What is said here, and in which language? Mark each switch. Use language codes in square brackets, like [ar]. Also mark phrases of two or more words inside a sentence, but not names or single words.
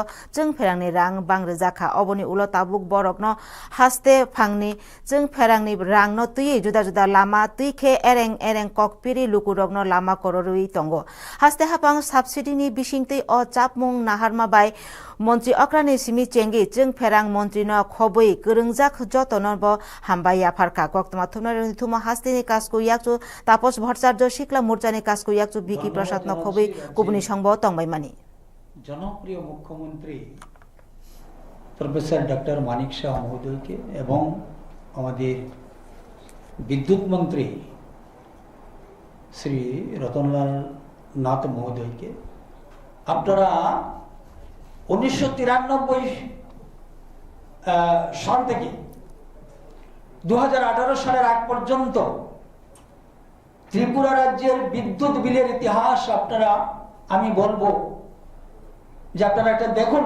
[trp] जों फेरांनि रां बांग्रोजाखा अबनि उलो ताबुक बरकनो हास्ते फांनि जों फेरांनि रांनो तुयै जुदा जुदा लामा खे एरें ककपिरि लुकुरगनो लामा कररुई तंगो हास्ते हापां साबसिडिनि बिसिंतै अ चापमुं नाहारमा बाय मन्त्री अक्रानि सिमि चेंगि जों फेरां मन्त्रिनो खबै गोरोंजाक जतनब हामबाय याफारका कक्तमा थुमनाय थुम हास्तेनि कासको याकचु तापस भट्टाचार्य शिखला मोर्चानि कासको याकचु भिकी प्रसाद न खबै कुबुनि संग तंबायमानि [bn] জনপ্রিয় মুখ্যমন্ত্রী প্রফেসর ডক্টর মানিক শাহ মহোদয়কে এবং আমাদের বিদ্যুৎ মন্ত্রী শ্রী রতনলাল নাথ মহোদয়কে আপনারা 1993 সাল থেকে 2018 সালের আগ পর্যন্ত ত্রিপুরা রাজ্যের বিদ্যুৎ বিলের ইতিহাস আপনারা আমি বলবো যে আপনারা একটা দেখুন